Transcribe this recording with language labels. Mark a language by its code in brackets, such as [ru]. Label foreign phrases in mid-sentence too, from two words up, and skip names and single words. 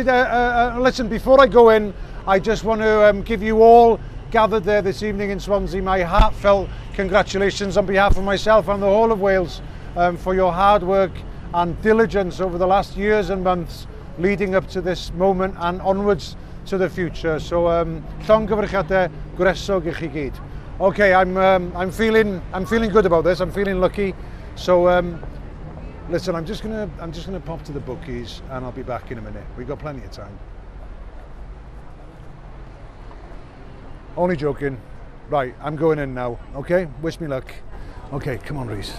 [en] Listen, before I go in, I just want to give you all gathered there this evening in Swansea my heartfelt congratulations on behalf of myself and the whole of Wales for your hard work and diligence over the last years and months leading up to this moment and onwards to the future. [cy] So llongyfarchiadau gwresog I chi gyd. [en] Okay, I'm feeling good about this. I'm feeling lucky. So listen, I'm just gonna pop to the bookies and I'll be back in a minute. We've got plenty of time. Only joking. Right, I'm going in now. Okay, wish me luck. Okay, come on, Reese.